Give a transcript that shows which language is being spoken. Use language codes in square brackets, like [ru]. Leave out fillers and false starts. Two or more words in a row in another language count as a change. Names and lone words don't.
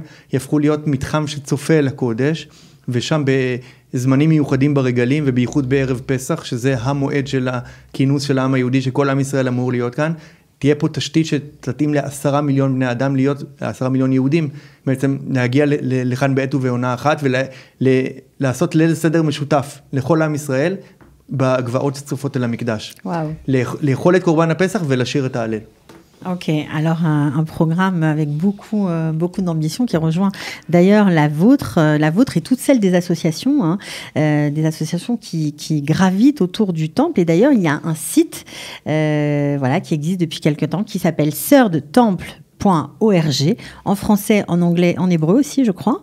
[he] יהפכו להיות מתחם שצופה לקודש, ושם בזמנים מיוחדים ברגלים, ובייחוד בערב פסח, שזה המועד של הכינוס של העם היהודי, שכל עם ישראל אמור להיות כאן, תהיה פה תשתית שתתאים ל10 מיליון בני אדם להיות, 10 מיליון יהודים, בעצם להגיע לכאן בעת ובעונה אחת, ולעשות ליל סדר משותף לכל עם ישראל, בגבעות שצופות אל המקדש. וואו. לאכול את קורבן הפסח ולשיר את ההלל. [fr] Ok, alors un programme avec beaucoup d'ambition qui rejoint d'ailleurs la vôtre et toutes celles des associations, des associations qui gravitent autour du temple. Et d'ailleurs, il y a un site qui existe depuis quelque temps qui s'appelle sœursdetemple.org, en français, en anglais, en hébreu aussi, je crois.